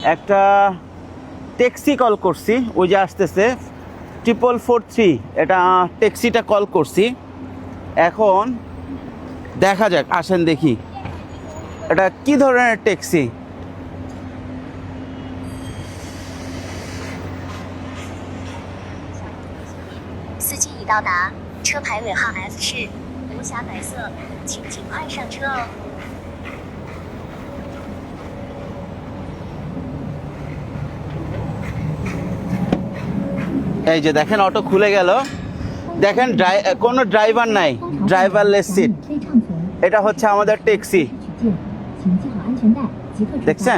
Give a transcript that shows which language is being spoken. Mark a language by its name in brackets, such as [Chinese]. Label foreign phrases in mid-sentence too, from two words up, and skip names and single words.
[Bangla] একটা ট্যাক্সি কল করছি, ওই যে আসতেছে 4443, এটা ট্যাক্সিটা কল করছি। এখন দেখা যাক, আসেন দেখি এটা কি ধরনের ট্যাক্সি। [Chinese] 司机已到达，车牌尾号 F 是无瑕白色，请尽快上车哦。 [Bangla] এই যে দেখেন অটো খুলে গেল, দেখেন কোনো ড্রাইভার নাই, [English] driverless seat. [Bangla] এটা হচ্ছে আমাদের ট্যাক্সি, দেখছেন?